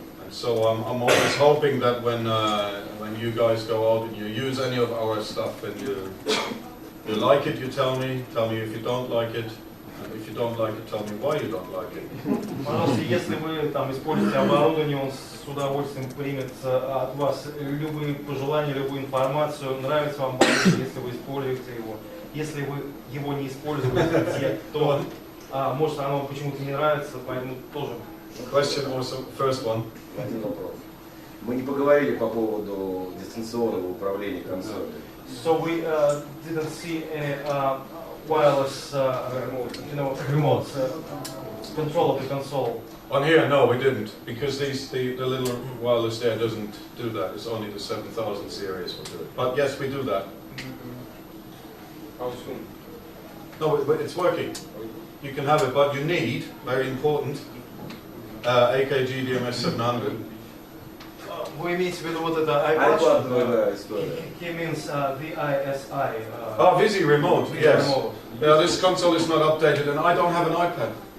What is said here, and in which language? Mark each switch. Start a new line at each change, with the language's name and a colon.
English: So I'm always hoping that when you guys go out and you use any of our stuff and you like it, you tell me if you don't like it. If you don't like it, tell me why you don't like it.
Russian: Пожалуйста, если вы там используете оборудование, он с удовольствием примет от вас любые пожелания, любую информацию. Нравится вам, если вы используете его. Если вы его не используете, то может оно почему-то не нравится, поэтому тоже.
English: Question was the first one.
Russian: Один вопрос. Мы не поговорили по поводу дистанционного управления консолью.
English: So we didn't see any wireless, remote control of the console. On here, no, we didn't, because the little wireless there doesn't do that. It's only the 7000 series will do it. But yes, we do that. How soon? No, but it's working. You can have it, but you need, very important, AKG DMS 700.
Russian: Вы имеете в виду вот это iPad?
English: He means the ISI. Visi remote, yes. Remote. Yeah, this console is not updated, and I don't have an iPad.